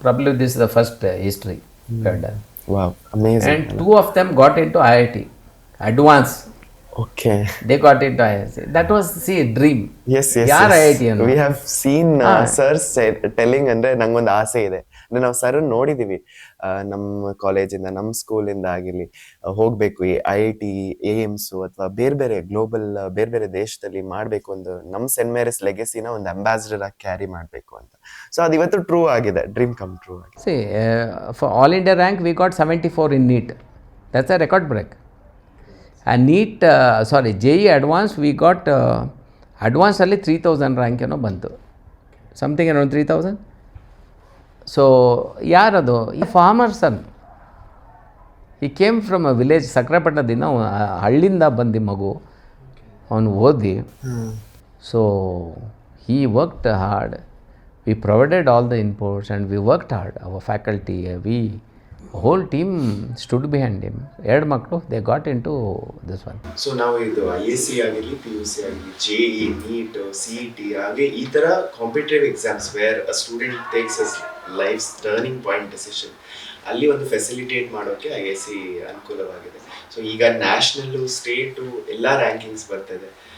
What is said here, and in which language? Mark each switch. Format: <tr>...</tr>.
<en>Probably this is the first history we have done. Wow, amazing. And 2 of them got into IIT, advanced. Okay. They got into IIT. That was, see, a dream. Yes.</en> <kn>ಯಾರು IIT ಅನ್ನು?</kn> <en>We have seen sirs telling,</en> <kn>ಅಂದ್ರೆ ನಂಗೊಂದು ಆಸೆ ಇದೆ. ಅಂದ್ರೆ ನಾವು sir ನೋಡಿದೀವಿ, ನಮ್ಮ ಕಾಲೇಜಿಂದ, ನಮ್ಮ ಸ್ಕೂಲಿಂದ ಆಗಿರ್ಲಿ, ಹೋಗ್ಬೇಕು ಈ IIT, AIMS ಅಥವಾ ಬೇರೆ ಗ್ಲೋಬಲ್ ಬೇರೆ ದೇಶದಲ್ಲಿ ಮಾಡಬೇಕು, ಒಂದು ನಮ್ಮ ಸೆಂಟ್ ಮೇರಿಸ್ ಲೆಗೆಸಿನ ಒಂದು ಅಂಬಾಸಿಡರ್ ಆಗಿ ಕ್ಯಾರಿ ಮಾಡಬೇಕು ಅಂತ. ಸೊ ಅದು ಇವತ್ತು ಟ್ರೂ ಆಗಿದೆ, ಡ್ರೀಮ್ ಕಮ್ ಟ್ರೂ ಆಗಿದೆ.</kn> <en>See, for all India rank we got 74 in NEET. That's a record break. And NEET, JEE advanced, we got advanced</en> <kn>ಅಲ್ಲಿ 3000 rank ಏನೋ ಬಂತು,</kn> <en>something around 3000.</en> <kn>ಸೊ ಯಾರದು? ಈ ಫಾರ್ಮರ್ ಸನ್.</kn> <en>ಈ came from a village,</en> <kn>ಸಕ್ರೆಪಟ್ಟಣದಿಂದ ಹಳ್ಳಿಯಿಂದ ಬಂದು ಮಗು, ಅವನು ಓದಿ.</kn> <en>So he worked hard. We provided all the inputs and we worked hard. Our faculty, whole team stood behind him. 2 ಮಕ್ಕಳು, they got into this one.</en> <kn>So ನಾವು ಇದು ISC ಆಗಿರಲಿ, PUC ಆಗಿರಲಿ, JE, NEET, CET ಹಾಗೆ ಈ ಥರ competitive exams</kn> <en>where a student takes his life's turning point decision,</en> <kn>ಅಲ್ಲಿ ಒಂದು ಫೆಸಿಲಿಟೇಟ್ ಮಾಡೋಕ್ಕೆ ISC ಅನುಕೂಲವಾಗಿದೆ. ಸೊ ಈಗ ನ್ಯಾಷನಲ್ಲು, ಸ್ಟೇಟು ಎಲ್ಲ ರ್ಯಾಂಕಿಂಗ್ಸ್ ಬರ್ತಿದೆ.</kn>